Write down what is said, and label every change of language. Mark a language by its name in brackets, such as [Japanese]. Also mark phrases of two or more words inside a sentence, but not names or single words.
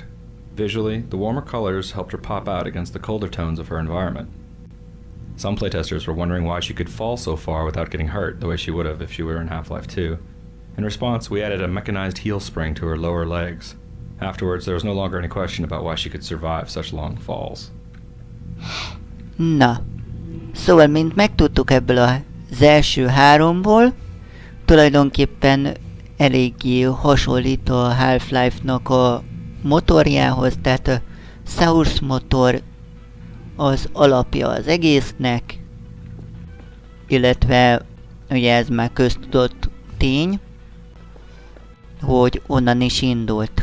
[English] Visually, the warmer colors helped her pop out against the colder tones of her environment. Some playtesters were wondering why she could fall so far without getting hurt, the way she would have if she were in Half-Life 2. In response, we added a mechanized heel spring to her lower legs. Afterwards, there was no longer any question about why she could survive such long falls. [Hungarian] Na, szóval mint megtudtuk ebből az első háromból, tulajdonképpen eléggé hasonlít a Half-Life-nak a motorjához, tehát a Source motor az alapja az egésznek, illetve ugye ez már köztudott tény, hogy onnan is indult.